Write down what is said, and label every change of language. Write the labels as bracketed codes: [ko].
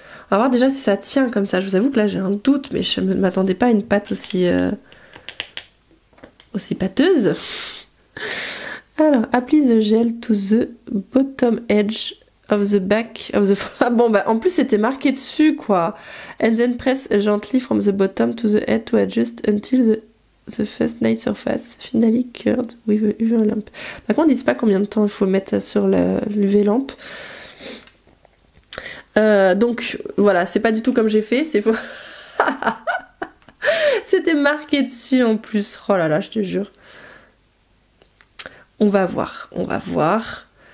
[fr] On va voir déjà si ça tient comme ça. Je vous avoue que là, j'ai un doute, mais je ne m'attendais pas à une pâte aussi pâteuse. [en] Alors, apply the gel to the bottom edge of the back of the... [fr] Ah bon, bah en plus c'était marqué dessus quoi. [en] And then press gently from the bottom to the head to adjust until the first night surface finally cured with a UV lamp. [fr] Par contre, ils disent pas combien de temps il faut mettre sur l'UV lampe. Donc voilà, c'est pas du tout comme j'ai fait, c'est faux. C'était marqué dessus en plus. Oh là là, je te jure. On va voir, on va voir.